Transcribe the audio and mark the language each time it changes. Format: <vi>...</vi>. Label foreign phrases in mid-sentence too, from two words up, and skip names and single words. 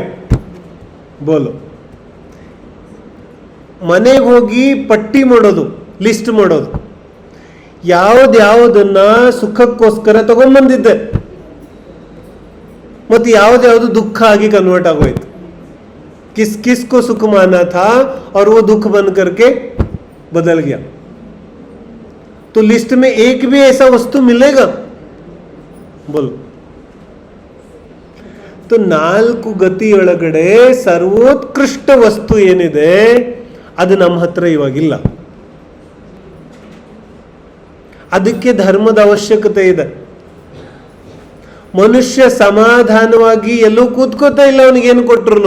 <hi>ಬೋಲು.</hi> <kn>ಮನೆಗೆ ಹೋಗಿ ಪಟ್ಟಿ ಮಾಡೋದು, ಲಿಸ್ಟ್ ಮಾಡೋದು, ಯಾವುದನ್ನ ಸುಖಕ್ಕೋಸ್ಕರ ತಗೊಂಡ್ಬಂದಿದ್ದೆ ಮತ್ತು ಯಾವ್ದು ದುಃಖ ಆಗಿ ಕನ್ವರ್ಟ್ ಆಗೋಯ್ತು.</kn> <hi>किस किस को सुख माना था और वो दुख बन करके बदल गया. तो लिस्ट में एक भी ऐसा वस्तु मिलेगा? बोलो.</hi> <kn>तो ನಾಲ್ಕು ಗತಿಯೊಳಗಡೆ ಸರ್ವೋತ್ಕೃಷ್ಟ ವಸ್ತು ಏನಿದೆ ಅದು ನಮ್ಮ ಹತ್ರ ಇವಾಗಿಲ್ಲ. ಅದಕ್ಕೆ ಧರ್ಮದ ಅವಶ್ಯಕತೆ ಇದೆ. ಮನುಷ್ಯ ಸಮಾಧಾನವಾಗಿ ಎಲ್ಲೂ ಕೂತ್ಕೋತಾ ಇಲ್ಲ, ಅವನಿಗೇನು ಕೊಟ್ರು.</kn>